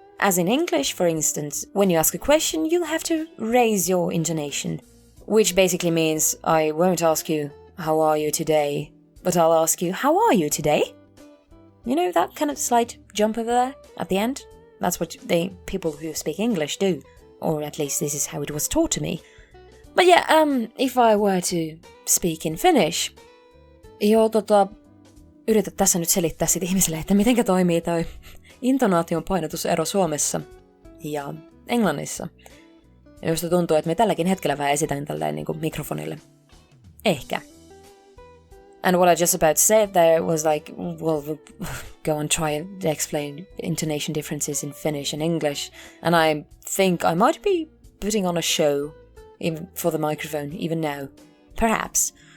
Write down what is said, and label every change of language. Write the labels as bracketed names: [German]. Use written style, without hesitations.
[English] As in English, for instance, when you ask a question, you'll have to raise your intonation. Which basically means I won't ask you, how are you today? But I'll ask you, how are you today? That kind of slight jump over there at the end. That's what people who speak English do. Or at least this is how it was taught to me. But yeah, if I were to speak in Finnish, [Finnish] yritän tässä nyt selittää sit ihmisille, että mitenkä toimii toi intonaation painotusero Suomessa ja Englannissa. Ja josta tuntuu, että me tälläkin hetkellä vähän esitän tälleen niin kuin mikrofonille. Ehkä. [English] And what I just about said there was like, well, go and try and explain intonation differences in Finnish and English. And I think I might be putting on a show even for the microphone, even now. Perhaps.